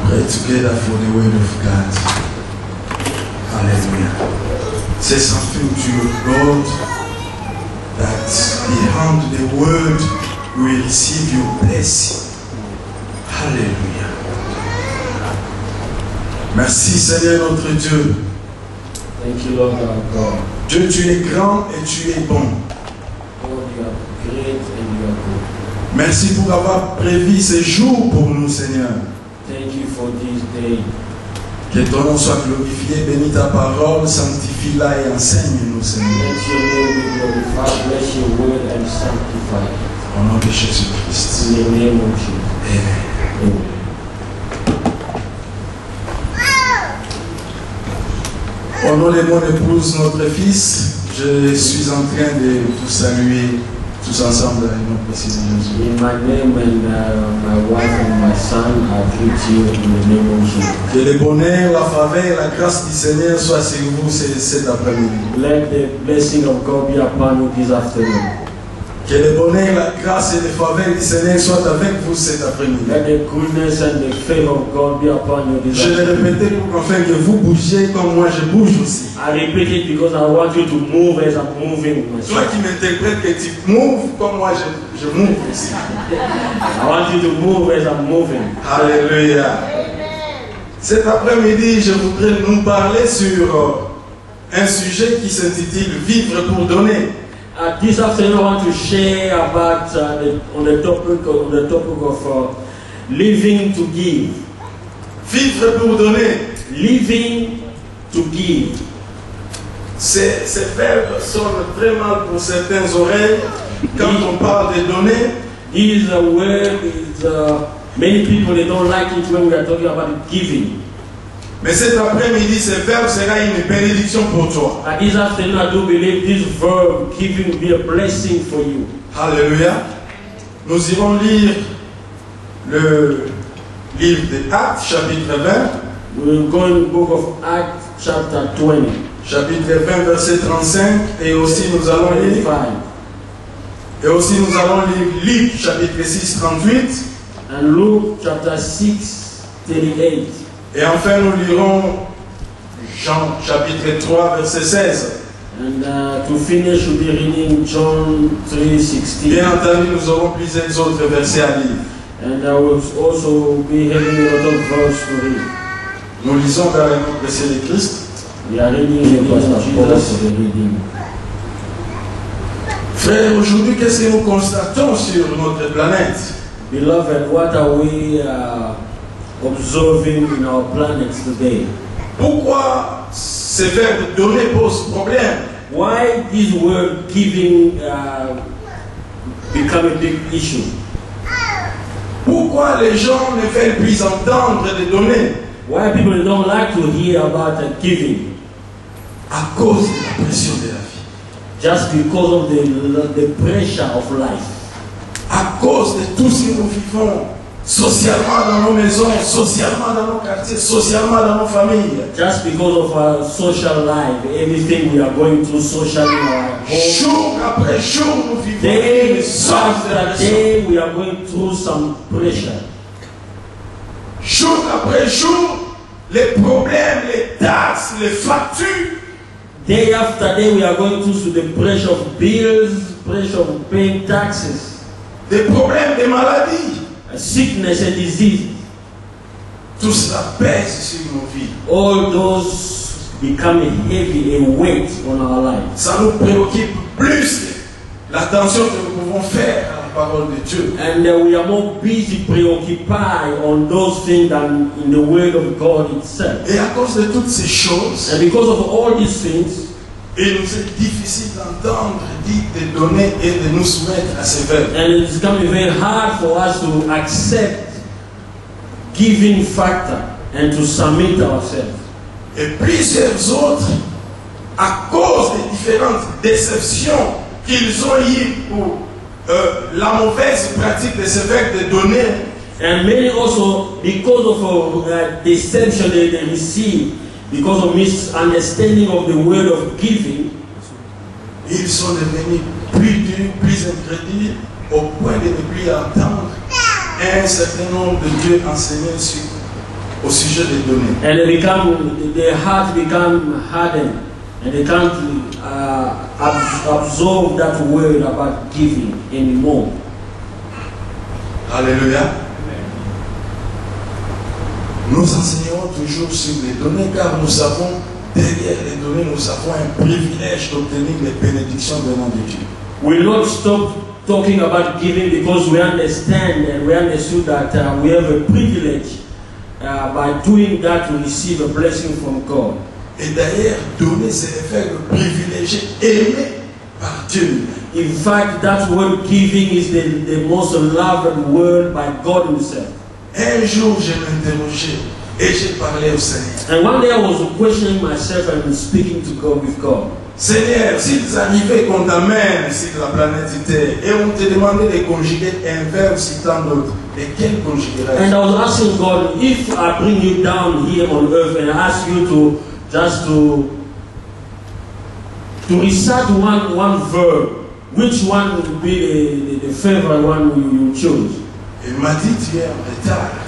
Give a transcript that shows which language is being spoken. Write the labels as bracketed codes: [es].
[en] together for the word of God. Hallelujah. Say something to your God that behind the word you will receive your blessing. Hallelujah. [fr] Merci Seigneur notre Dieu. [en] Thank you, Lord our God. [fr] Dieu, tu es grand et tu es bon. [en] Lord, you are great and you are good. [fr] Merci pour avoir prévu ces jours pour nous, Seigneur. [en] Thank you for this day. [fr] Que ton nom soit glorifié, bénis ta parole, sanctifie-la et enseigne-nous, Seigneur. [en] Let your name be glorified, bless your word and sanctify it. [fr] Au nom de Jésus-Christ. [en] In the name of Jesus. Amen. Amen. [fr] Au nom de mon épouse, notre fils, je suis en train de vous saluer tous ensemble dans le nom précieux de Jésus. [en] In my name and my wife and my son, I greet you in the name of Jesus. [fr] Que le bonheur, la faveur et la grâce du Seigneur soient sur vous cet après-midi. [en] Let the blessing of God be upon you this afternoon. [fr] Que le bonheur, la grâce et la faveur du Seigneur soient avec vous cet après-midi. [en] Let the goodness and the favor of God be upon you this [fr] Je vais [en] afternoon. [fr] répéter pour qu'afin que vous bougiez comme moi je bouge aussi. [en] I repeat it because I want you to move as I'm moving [fr] Toi [en] myself. [fr] qui m'interprètes que tu moves comme moi je move aussi. [en] I want you to move as I'm moving. [fr] Alléluia. Cet après-midi, je voudrais nous parler sur un sujet qui s'intitule Vivre pour donner. [en] This afternoon, I want to share about on the topic of living to give. [fr] Vivre pour donner. [en] Living to give. [fr] Ces verbes sonnent très mal pour certaines oreilles quand on parle de donner. [en] This word is many people they don't like it when we are talking about giving. [fr] Mais cet après-midi, ce verbe sera une bénédiction pour toi. [en] This afternoon, I do believe this verb giving will be a blessing for you. [fr] Alléluia. Nous irons lire le livre des Actes, chapitre 20. [en] We will go in the book of Acts, chapter 20. [fr] Chapitre 20, verset 35. Et aussi nous allons lire. 25. Et aussi nous allons lire Luc, chapitre 6, 38. [en] And Luke, chapter 6, 38. [fr] Et enfin nous lirons Jean, chapitre 3, verset 16. [en] And to finish, we'll be reading John 3:16. [fr] Bien entendu, nous aurons plusieurs autres versets à lire. [en] And I will also be having a lot of verse to read. [fr] Nous lisons dans le nom précieux de Christ. [en] We are reading the Gospel of Jesus. Reading. [fr] Frères, aujourd'hui, qu'est-ce que nous constatons sur notre planète? [en] Beloved, what are we observing in our planet today? [fr] Pourquoi ce verbe donner pose problème? [en] Why this word giving become a big issue? [fr] Pourquoi les gens ne veulent plus entendre de donner? [en] Why people don't like to hear about giving? [fr] À cause de la pression de la vie. [en] Just because of the pressure of life. [fr] À cause de tout ce que nous vivons socialement dans nos maisons, socialement dans nos quartiers, socialement dans nos familles. [en] Just because of our social life, everything we are going through socially in our home. [fr] Jour après jour, nous vivons [en] Day [fr] une sorte de [en] after [fr] pression. [en] day, we are going through some pressure. [fr] Jour après jour, les problèmes, les taxes, les factures. [en] Day after day, we are going through the pressure of bills, pressure of paying taxes, [fr] Des problèmes de maladie. [en] sickness and disease. [fr] Tout cela pèse sur nos vies. [en] All those become heavy, a weight on our lives. [fr] Ça nous préoccupe plus que l'attention que nous pouvons faire à la parole de Dieu. [en] And we are more busy, preoccupied on those things than in the Word of God itself. [fr] Et à cause de toutes ces choses, [en] And because of all these things, [fr] il nous est difficile d'entendre dire de donner et de nous soumettre à ces verbes. [en] and it's becoming very hard for us to accept giving factor and to submit ourselves. [fr] Et plusieurs autres, à cause des différentes déceptions qu'ils ont eues pour la mauvaise pratique de ce verbe de donner, [en] And many also, because of deception they receive, because of misunderstanding of the word of giving, [fr] ils sont devenus plus durs, plus incrédules, au point de ne plus entendre un certain nombre de Dieu enseigner sur au sujet des données. [en] And their heart become hardened, and they can't absorb that word about giving anymore. [fr] Alléluia. Nous enseignons toujours sur les données car nous savons, derrière les données, nous avons un privilège d'obtenir les bénédictions venant de Dieu. [en] We will not stop talking about giving because we understand and we understood that we have a privilege by doing that to receive a blessing from God. [fr] Et d'ailleurs, donner, c'est le fait de privilégier, aimé par Dieu. [en] In fact, that word giving is the most loved word by God Himself. [fr] Un jour, je m'interrogeais et j'ai parlé au Seigneur. [en] And one day I was questioning myself and speaking to God with God. [fr] Seigneur, s'ils arrivaient qu'on t'amène sur la planète Terre et on te demandait de conjuguer un verbe sur tant d'autres, et quel conjuguerais-tu? [en] And I was asking God, if I bring you down here on earth and I ask you to just to recite one verb, which one would be the favorite one you choose? [fr] Il m'a dit, tu es en retard.